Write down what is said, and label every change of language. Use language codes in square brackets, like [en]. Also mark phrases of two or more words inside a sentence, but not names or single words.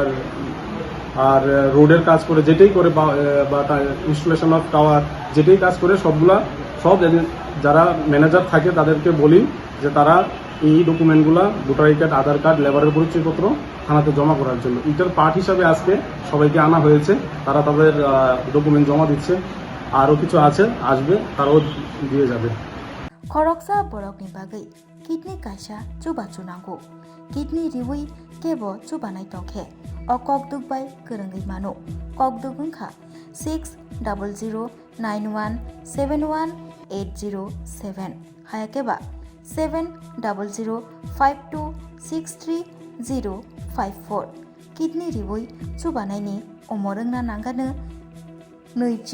[bn] আর রোডের কাজ করে যেটাই করে বা [en] installation of tower [bn] যেটাই কাজ করে সব যারা ম্যানেজার থাকে তাদেরকে বলি যে তারা এই ডকুমেন্টগুলা [en] voter ID card [bn] আধার কার্ড লেবারের পরিচয়পত্র থানাতে জমা করার জন্য এটার পার্ট হিসাবে আজকে সবাইকে আনা হয়েছে তারা তাদের ডকুমেন্ট জমা দিচ্ছে আরও কিছু আছে আসবে তারাও দিয়ে যাবে [trp] Khoroksa borokni bagui kidney kaisa chuba chunango kidney riwi kebo chubanai tongkhe o kokduk bai kerengui mano kokduk wngkha 6000917180 hayakeba 7005263054 kidney riwi chubanai ni omorungna nangano noichi